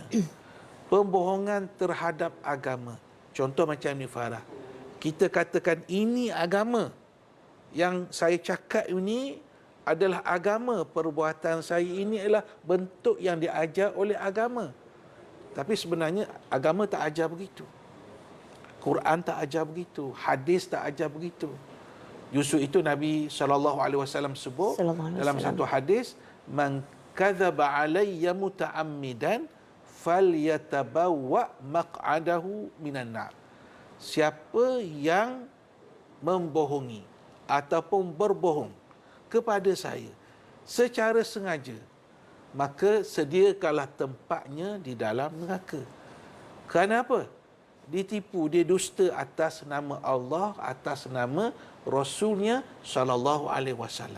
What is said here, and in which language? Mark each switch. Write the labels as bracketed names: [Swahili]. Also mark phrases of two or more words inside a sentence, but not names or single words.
[Malay] Pembohongan terhadap agama. Contoh macam ni Farah, kita katakan ini agama, yang saya cakap ini adalah agama, perbuatan saya ini adalah bentuk yang diajar oleh agama. Tapi sebenarnya agama tak ajar begitu. Quran tak ajar begitu, hadis tak ajar begitu. Justru itu Nabi SAW sebut dalam satu hadis, [Arabic] من كذب علي متعمدا فليتبوأ مقعده من النار. [Malay] Siapa yang membohongi ataupun berbohong kepada saya secara sengaja, maka sediakanlah tempatnya di dalam neraka. Kerana apa? Ditipu, dia dusta atas nama Allah, atas nama Rasulnya [Arabic] صلى الله عليه وسلم.